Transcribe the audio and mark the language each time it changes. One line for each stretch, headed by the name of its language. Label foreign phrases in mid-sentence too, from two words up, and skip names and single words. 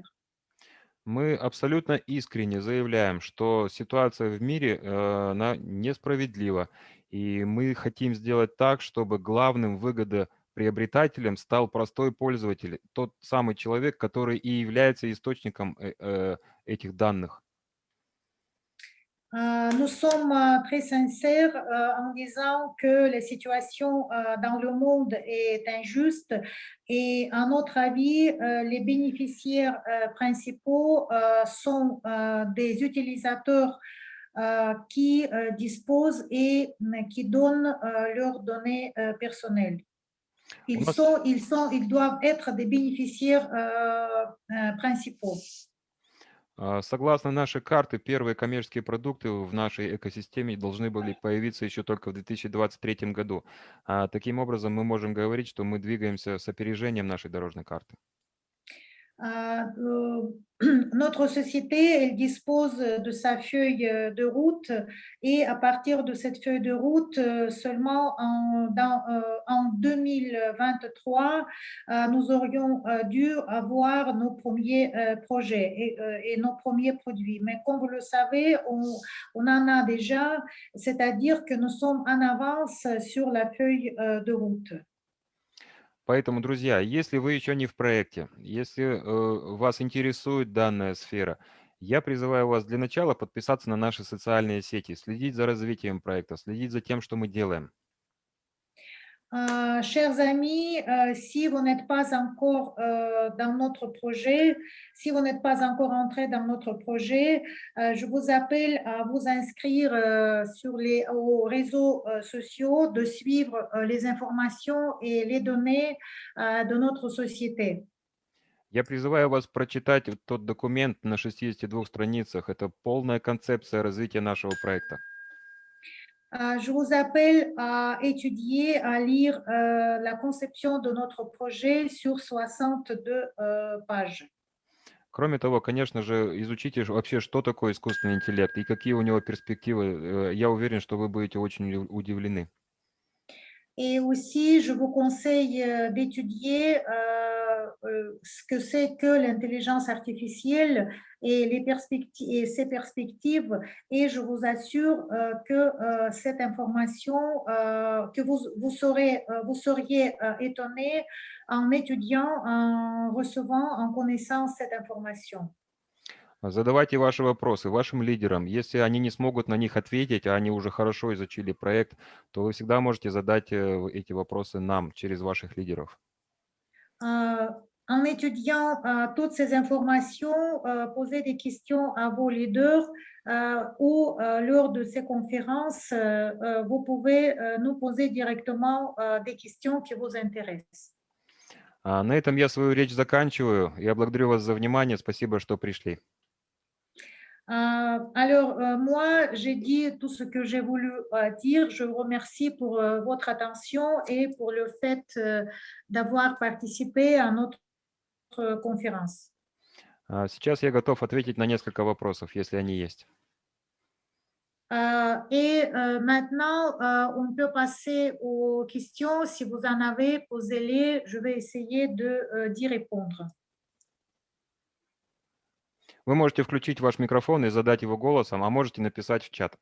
Russian: Мы абсолютно искренне заявляем, что ситуация в мире она несправедлива, и мы хотим сделать так, чтобы главным выгодоприобретателем стал простой пользователь, тот самый человек, который и является источником этих данных.
French: Nous sommes très sincères en disant que la situation dans le monde est injuste et à notre avis, les bénéficiaires principaux sont des utilisateurs qui disposent et qui donnent leurs données personnelles.
Russian: У нас
French: Ils doivent être des bénéficiaires principaux.
Russian: Согласно нашей карте, первые коммерческие продукты в нашей экосистеме должны были появиться еще только в 2023 году. Таким образом, мы можем говорить, что мы двигаемся с опережением нашей дорожной карты.
French: Notre société, elle dispose de sa feuille de route et à partir de cette feuille de route, seulement en 2023, nous aurions dû avoir nos premiers projets et nos premiers produits. Mais comme vous le savez, on en a déjà, c'est-à-dire que nous sommes en avance sur la feuille de route.
Russian: Поэтому, друзья, если вы еще не в проекте, если вас интересует данная сфера, я призываю вас для начала подписаться на наши социальные сети, следить за развитием проекта, следить за тем, что мы делаем.
French: Chers amis, si vous n'êtes pas encore dans notre projet, si vous n'êtes pas encore entré dans notre projet, je vous appelle à vous inscrire aux réseaux sociaux, de suivre les informations et les données de notre société.
Russian: Я призываю вас прочитать тот документ на 62 страницах. Это полная концепция развития нашего проекта.
French: Je vous appelle à étudier, à lire la conception de notre projet sur 62 pages.
Russian: Кроме того, конечно же, изучите вообще, что такое искусственный интеллект и какие у него перспективы. Я уверен, что вы будете очень удивлены.
French: Et aussi, je vous conseille d'étudier ce que c'est que l'intelligence artificielle et, et ses perspectives. Et je vous assure que cette information, que vous seriez étonné en étudiant, en recevant, en connaissant cette information.
Russian: Задавайте ваши вопросы вашим лидерам. Если они не смогут на них ответить, а они уже хорошо изучили проект, то вы всегда можете задать эти вопросы нам через ваших лидеров.
French: En étudiant toutes ces informations, posez des questions à vos leaders ou lors de ces conférences, vous pouvez nous poser directement des questions qui vous intéressent.
Russian: На этом я свою речь заканчиваю. Я благодарю вас за внимание. Спасибо, что пришли.
French: Moi, j'ai dit tout ce que j'ai voulu dire. Je vous remercie pour votre attention et pour le fait d'avoir participé à notre conférence.
Russian: Сейчас я готов ответить на несколько вопросов, если они есть.
French: Maintenant, on peut passer aux questions. Si vous en avez, posez-les. Je vais essayer d'y répondre.
Russian: Вы можете включить ваш микрофон и задать его голосом, а можете написать в чат.